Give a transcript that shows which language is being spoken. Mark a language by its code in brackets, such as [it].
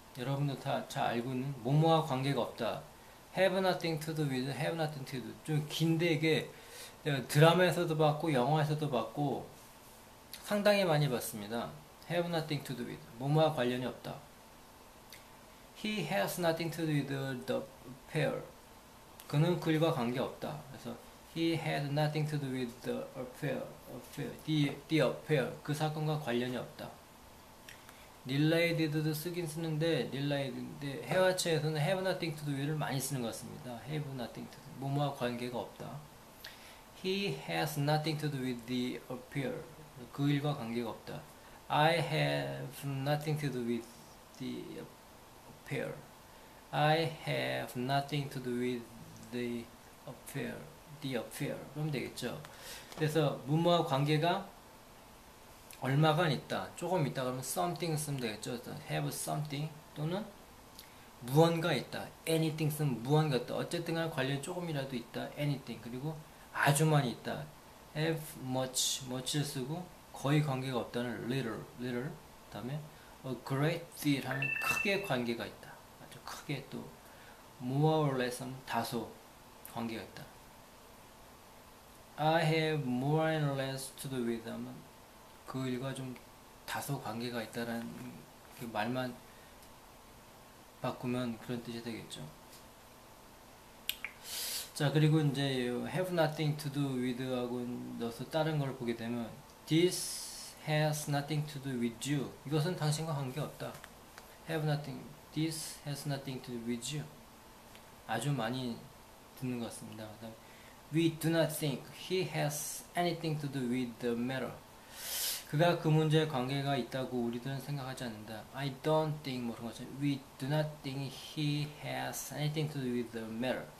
[ko] 여러분도 다 잘 알고 있는 뭐뭐와 관계가 없다. [en] Have nothing to do with, have nothing to do. [ko] 좀 긴데 이게 내가 드라마에서도 봤고 영화에서도 봤고 상당히 많이 봤습니다. [en] have nothing to do with. [ko] 뭐뭐와 관련이 없다. [en] He has nothing to do with the affair. [ko] 그는 그 일과 관계없다. 그래서 [en] he had nothing to do with the affair. the affair. [ko] 그 사건과 관련이 없다. related 쓰긴 쓰는데 related인데 해와체에서는 [en] have nothing to do with [ko] 를 많이 쓰는 것 같습니다. [en] have nothing to do. [ko] 뭐뭐와 관계가 없다. [en] He has nothing to do with the affair. [ko] 그 일과 관계가 없다. [en] I have nothing to do with the affair. I have nothing to do with the affair. The affair. [ko] 그러면 되겠죠. 그래서 뭐뭐와 관계가 얼마간 있다. 조금 있다 그러면 something 쓰면 되겠죠. [en] have something [ko] 또는 무언가 있다. anything 쓰면 무언가 있다. 어쨌든 간에 관련이 조금이라도 있다. anything. 그리고 아주 많이 있다. [en] have much [ko] 를 쓰고 거의 관계가 없다는 little. 다음에 [en] a great deal [ko] 하면 크게 관계가 있다. 아주 크게 또 [en] more or less [ko] 하면 다소 관계가 있다. [en] I have more and less to do with [ko] 하면 그 일과 좀 다소 관계가 있다라는 그 말만 바꾸면 그런 뜻이 되겠죠. 자, 그리고 이제 [en] have nothing to do with [ko] 하고 넣어서 다른 걸 보게 되면 [en] this has nothing to do with you. [ko] 이것은 당신과 관계없다. [en] have nothing, this has nothing to do with you. [ko] 아주 많이 듣는 것 같습니다. [en] We do not think he has anything to do with the matter. [ko] 그가 그 문제에 관계가 있다고 우리들은 생각하지 않는다. [en] I don't think [ko] 뭐 그런 거죠. [en] We do not think he has anything to do with the matter.